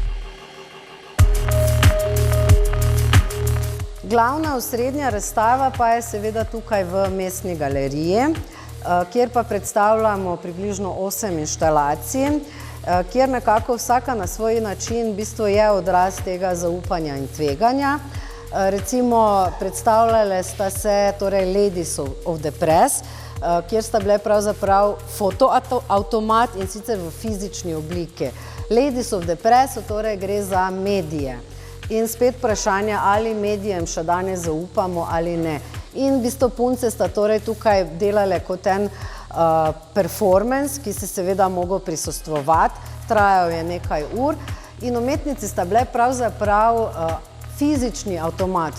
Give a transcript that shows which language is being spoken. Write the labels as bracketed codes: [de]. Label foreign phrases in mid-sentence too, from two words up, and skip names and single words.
[sl] Glavna osrednja razstava pa je seveda tukaj v Mestni galeriji, kjer pa predstavljamo približno 8 inštalacij, kjer nekako vsaka na svoj način v bistvu je odraz tega zaupanja in tveganja. Recimo predstavljale sta se torej Ladies of the Press, kjer sta bile pravzaprav fotoavtomat in sicer v fizični obliki. Ladies of the Press torej gre za medije. In spet vprašanje, ali medijem še danes zaupamo ali ne. In v bistvu punce sta torej tukaj delale kot en performance, ki se seveda mogel prisostvovati, trajal je nekaj ur in umetnici sta bile pravzaprav fizični avtomat.